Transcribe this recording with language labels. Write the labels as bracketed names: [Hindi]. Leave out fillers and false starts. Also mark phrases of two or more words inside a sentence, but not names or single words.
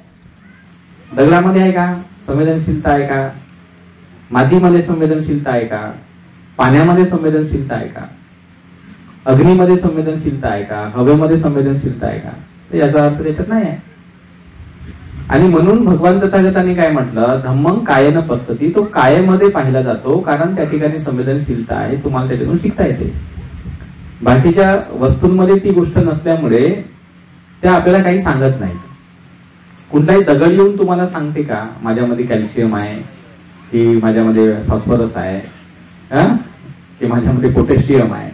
[Marathi] दगडामध्ये आहे का संवेदनशीलता? आहे का? मातीमध्ये संवेदनशीलता आहे का? पाण्यामध्ये संवेदनशीलता आहे का? अग्नीमध्ये संवेदनशीलता आहे का? हवेमध्ये संवेदनशीलता आहे का? तर याचा अर्थ त्याच्यात नाही आहे. आणि म्हणून भगवान तथागतांनी काय म्हटलं, [Pali] धम्मं कायेन पश्यति. [Marathi] तो कायेमध्ये पाहिला जातो कारण त्या ठिकाणी संवेदनशीलता आहे, तुम्हाला त्याच्यातून शिकता येते. बाकीच्या वस्तूंमध्ये ती गोष्ट नसल्यामुळे त्या आपल्याला काही सांगत नाहीत. कुठलाही दगड येऊन तुम्हाला सांगते का माझ्यामध्ये कॅल्शियम आहे, की माझ्यामध्ये फॉस्फरस आहे, की माझ्यामध्ये पोटॅशियम आहे?